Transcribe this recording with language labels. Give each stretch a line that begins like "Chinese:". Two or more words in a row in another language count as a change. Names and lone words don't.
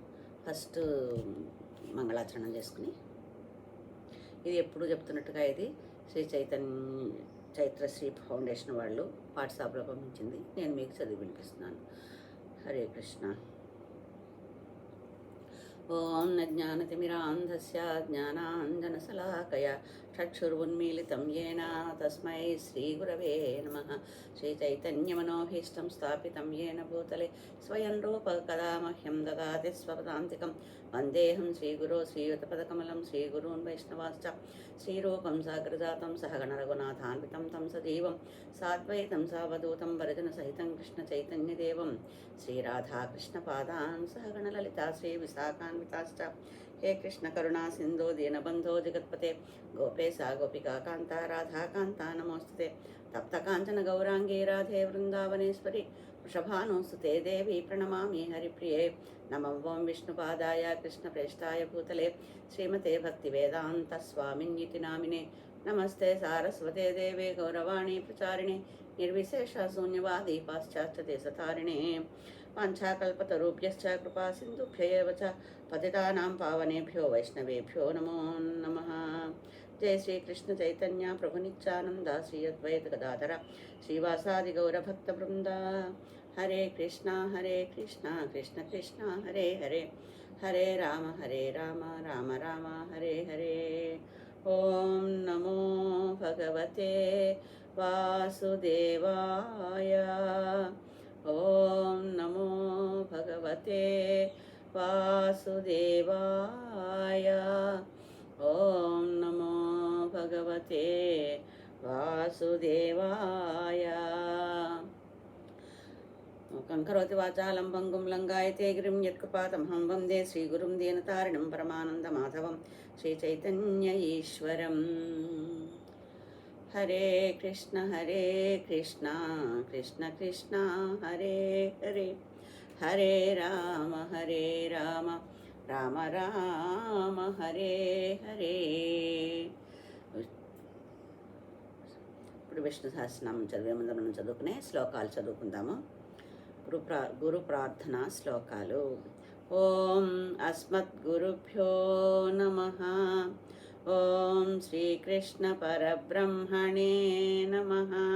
Telugu: ఫస్ట్ మంగళాచరణం చేసుకుని, ఇది ఎప్పుడు చెప్తున్నట్టుగా ఇది శ్రీ చైత్రశ్రీ ఫౌండేషన్ వాళ్ళు వాట్సాప్లో పంపించింది. నేను మీకు చదివి వినిపిస్తున్నాను.
Sanskrit: హరే కృష్ణ. ఓం జ్ఞానతిమిరాంధస్య జ్ఞానాంజనశలాకయ చక్షురున్మీలితం येन తస్మై శ్రీగురవే నమః. శ్రీచైతన్యమనోభీష్టం స్థాపితం येन భూతలే స్వయం రూప కదా మహ్యం దదాతి స్వపదాంతికం. వందేహం శ్రీగురో శ్రీయుతపదకమలం శ్రీగురూన్ వైష్ణవాశ్చ శ్రీరూపం సాగ్రజాతం సహగణ రఘునాథాన్వితం తం సజీవం సాద్వైతం సావధూతం వరజన సహితం కృష్ణ చైతన్యదేవం శ్రీరాధాకృష్ణపాదాన్ సహగణ లలితా శ్రీ విశాఖాన్వితాశ్చ. हे कृष्ण करुणा सिंधु दीनबंधो जगत्पते गोपेशा गोपिका कांता राधा कांता नमोस्तुते. तप्त कांचन गौरांगे राधे वृंदावनेश्वरी वृषभानुसुते देवी प्रणमामि हरिप्रिये. नमो ओं विष्णुपादाय कृष्णप्रेष्ठाय भूतले श्रीमते भक्तिवेदांत स्वामिन्यति नामिने. नमस्ते सारस्वते देवे गौरवाणी प्रचारिणे निर्विशेष शून्यवादी पाश्चात्यदेशतारिणे. वाञ्छाकल्पतरुभ्यश्च कृपा सिन्धुभ्य एव च पतितानां पावनेभ्यो वैष्णवेभ्यो नमो नमः. जय श्री कृष्ण चैतन्य प्रभु नित्यानंद श्री अद्वैत गदाधर श्रीवासादि गौरभक्तवृंद. हरे कृष्णा कृष्ण कृष्ण हरे हरे हरे राम राम राम हरे हरे. ओम नमो भगवते वासुदेवाय. ओम नमो भगवते वासुदेवाय. ओम नमो भगवते वासुदेवाय. कंकरोति वाचालं भङ्गुं लङ्घयते गिरिं यत्कृपातमहं वन्दे श्रीगुरुं दीनतारिणं परमानन्दमाधवं श्रीचैतन्य ईश्वरम्. हरे कृष्ण कृष्ण कृष्ण हरे हरे हरे राम राम राम हरे हरे.
Telugu: ఇప్పుడు విష్ణు సహస్రనామం చదివే ముందు మనం చదువుకునే శ్లోకాలు చదువుకుందాము. గురు ప్రార్థన శ్లోకాలు.
Sanskrit: ఓం అస్మద్గురుభ్యో నమః. ఓం శ్రీకృష్ణ పరబ్రహ్మణే నమః.